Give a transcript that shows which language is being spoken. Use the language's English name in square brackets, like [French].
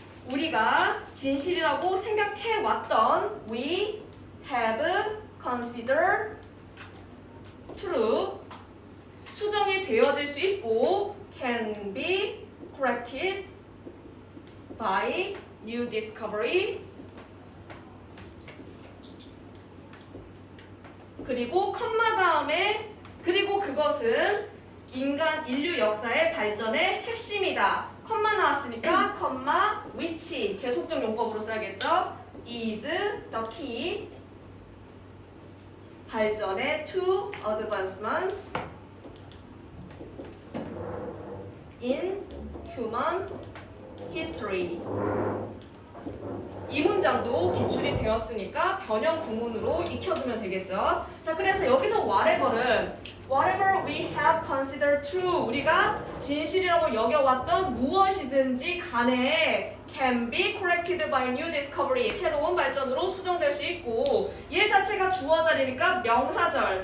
[Korean] 우리가 진실이라고 생각해왔던 [English] we have considered true [Korean] 수정이 되어질 수 있고 [English] can be corrected by new discovery [Korean] 그리고 컴마 다음에 그리고 그것은 인류 역사의 발전의 핵심이다. 컴마 나왔으니까 컴마 which 계속적 용법으로 써야겠죠. [English] is the key [Korean] 발전의 [English] to advancements in human history. [Korean] 이 문장도 기출이 되었으니까 변형 구문으로 익혀두면 되겠죠. 자, 그래서 여기서 [English] whatever we have considered true [Korean] 우리가 진실이라고 여겨왔던 무엇이든지 간에 [English] can be corrected by new discovery [Korean] 새로운 발전으로 수정될 수 있고 얘 자체가 주어 자리니까 명사절.